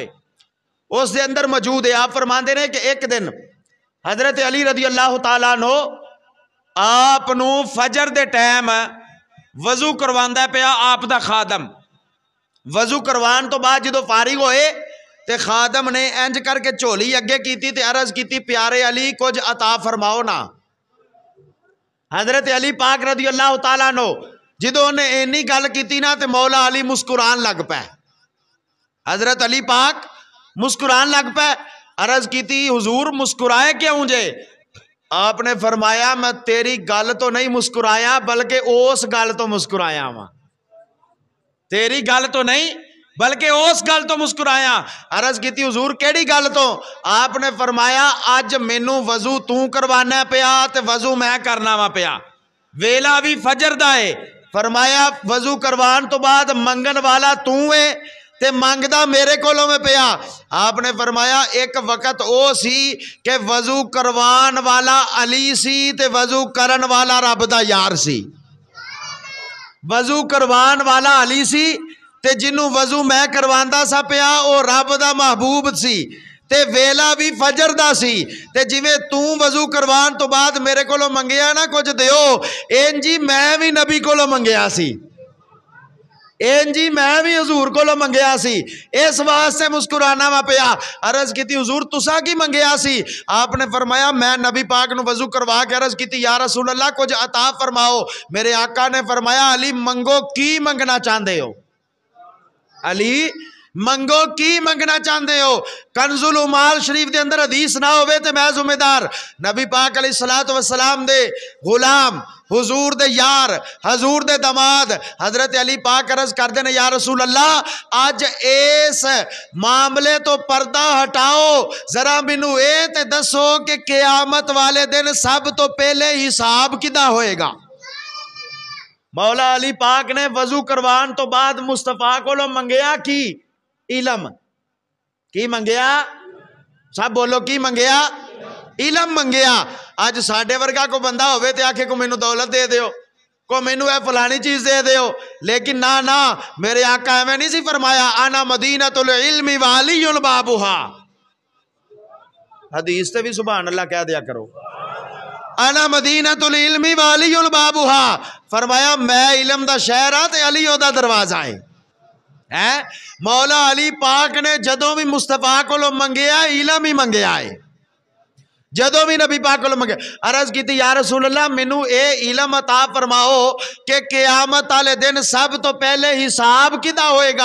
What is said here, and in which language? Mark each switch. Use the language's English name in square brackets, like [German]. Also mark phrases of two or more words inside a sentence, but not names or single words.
[Punjabi] اس دے اندر موجود ہے. آپ فرماندے نے کہ ایک دن حضرت علی [Arabic] رضی اللہ تعالیٰ عنہ [Punjabi] آپ نو فجر دے ٹائم وضو کرواندا پیا آپ دا خادم. وضو کروان تو بعد جدو فارغ ہوئے تے خادم نے انج کر کے جھولی اگے کیتی تے عرض کیتی پیارے علی کچھ عطا فرماؤ نا. حضرت علی پاک [Arabic] رضی اللہ تعالیٰ عنہ [Punjabi] جدو نے اینی گل کیتی نا تے مولا علی مسکران لگ پے. حضرت علی پاک مسکران لگ پے. عرض کیتی حضور مسکرائے کیوں جے؟ آپ نے فرمایا میں تیری گل تو نہیں مسکرایا بلکہ اس گل تو مسکرایا ہاں. تیری گل تو نہیں بلکہ اس گل تو مسکرایا. عرض کیتی حضور کیڑی گل تو؟ آپ نے فرمایا اج مینوں وضو تو کروانا پیا تے وضو میں کرنا وا پیا. ویلا بھی فجر دا ہے. فرمایا وضو کروان تو بعد منگن والا تو ہے تے منگدا میرے کولوں میں پیا. آپ نے فرمایا ایک وقت او سی کہ وضو کروان والا علی سی تے وضو کرن والا رب دا یار سی. وضو کروان والا علی سی تے جنوں وضو میں کرواندا سا پیا او رب دا محبوب سی تے ویلا بھی فجر دا سی. تے جویں تو وضو کروان تو بعد میرے کولوں منگیا نا کچھ دیو انجی میں بھی نبی کولوں منگیا سی. انجی میں بھی حضور کولوں منگیا سی. اس واسطے مسکرانا وا پیا. عرض کیتی حضور تسا کی منگیا سی؟ آپ نے فرمایا میں نبی پاک نو وضو کروا کے عرض کیتی [Arabic] یا رسول اللہ [Punjabi] کچھ عطا فرماؤ. میرے آقا نے فرمایا علی منگو کی منگنا چاہندے ہو؟ علی منگو کی منگنا چاہندے ہو؟ کنز العمال شریف دے اندر حدیث نہ ہوئے تے میں ذمہ دار. نبی پاک [Arabic] علیہ الصلوۃ والسلام [Punjabi] دے غلام حضور دے یار حضور دے دماد حضرت علی پاک عرض کر دینے [Arabic] یا رسول اللہ [Punjabi] آج اس معاملے تو پردہ ہٹاؤ ذرا مینوں اے تے دسو کہ قیامت والے دن سب تو پہلے حساب کدا ہوئے گا؟ مولا علی پاک نے وضو کروان تو بعد مصطفیٰ کو لو منگیا کی علم. کی منگیا؟ سب بولو کی منگیا؟ علم منگیا. آج ساڈے ورگا کو بندہ ہوئے تے آکھے کو مینوں دولت دے دیو کو مینوں اے فلانی چیز دے دیو. لیکن نا میرے آقا ایویں نہیں سی فرمایا [Arabic] انا مدینۃ العلم وعلی بابها. [Punjabi] حدیث تے بھی [Arabic] سبحان اللہ [Punjabi] کہہ دیا کرو. [Arabic] انا مدینۃ العلم وعلی بابها. [Punjabi] فرمایا میں علم دا شہر ہاں تے علی او دا دروازہ ہے. مولا علی پاک نے جدوں بھی مصطفیٰ کو لو منگیا علم ہی منگیا ہے. جدوں بھی نبی پاک کو لو منگیا عرض کیتی [Arabic] یا رسول اللہ [Punjabi] مینوں اے علم عطا فرماؤ کہ قیامت والے دن سب تو پہلے حساب کدا ہوئے گا؟